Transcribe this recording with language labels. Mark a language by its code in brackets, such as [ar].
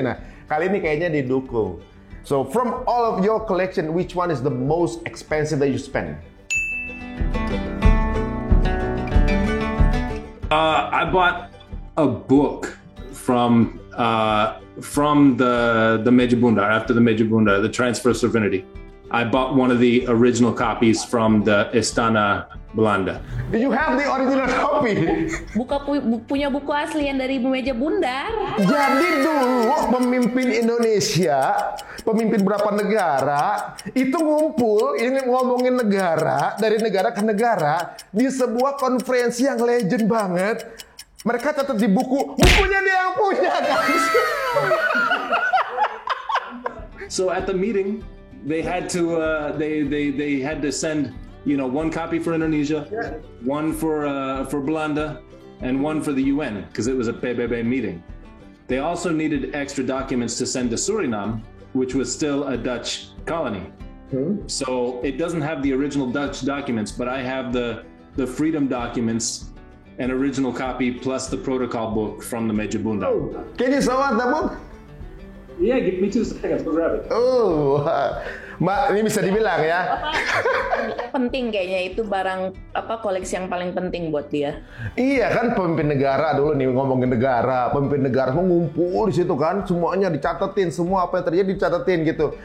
[id] Nah, kali ini kayaknya didukung. [en] So from all of your collection, which one is the most expensive that you spend? I bought a book from the Meja Bundar, after the Meja Bundar, the transfer of sovereignty. I bought one of the original copies from the Istana Belanda. You have the original copy? [id] Punya buku asli yang dari Meja Bundar. Jadi dulu pemimpin Indonesia, pemimpin berapa negara, itu ngumpul, ini ngomongin negara, dari negara ke negara, di sebuah konferensi yang legend banget. Mereka catat di bukunya dia yang punya, guys. [en] So at the meeting, they had to they had to send, you know, one copy for Indonesia, one for Belanda, and one for the UN because it was a PBB meeting. They also needed extra documents to send to Suriname, which was still a Dutch colony. So it doesn't have the original Dutch documents, but I have the freedom documents, an original copy plus the protocol book from the Meja Bundar. Can you show us the book? Yeah, give me 2 seconds. Go grab it. [id] Oh, Mbak, ini bisa dibilang ya. Penting kayaknya itu barang koleksi yang paling penting buat dia. Iya kan, pemimpin negara dulu nih ngomongin negara, pemimpin negara semua ngumpul di situ kan, semuanya dicatetin, semua apa yang terjadi dicatetin gitu.